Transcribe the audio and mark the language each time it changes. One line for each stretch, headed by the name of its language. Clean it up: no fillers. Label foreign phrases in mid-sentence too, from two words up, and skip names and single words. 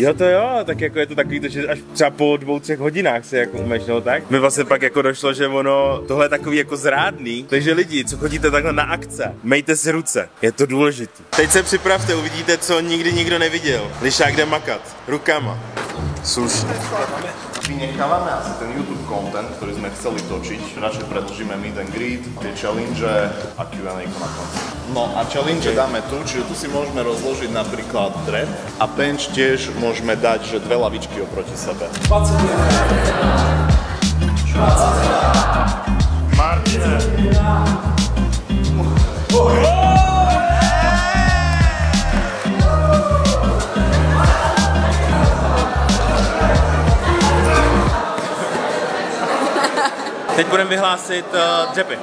Czech: Jo to jo, tak jako je to takový, to, že až třeba po 2-3 hodinách se jako umeš, no tak. Mi vlastně pak jako došlo, že ono, tohle je takový jako zrádný, takže lidi, co chodíte takhle na akce, mejte si ruce, je to důležitý. Teď se připravte, uvidíte, co nikdy nikdo neviděl. Lišák jde makat, rukama. Slušne.
Slovak: Vynechávame asi ten YouTube content, ktorý sme chceli točiť. Radšej predĺžime
English: meet and greet,
Slovak: tie challenge a Q&A na konci. No a challenge dáme tu, čiže tu si môžeme rozložiť napríklad drep a bench tiež môžeme dať, že 2 lavičky oproti sebe. 20. Martine.
Czech: Teď budeme vyhlásit dřepy.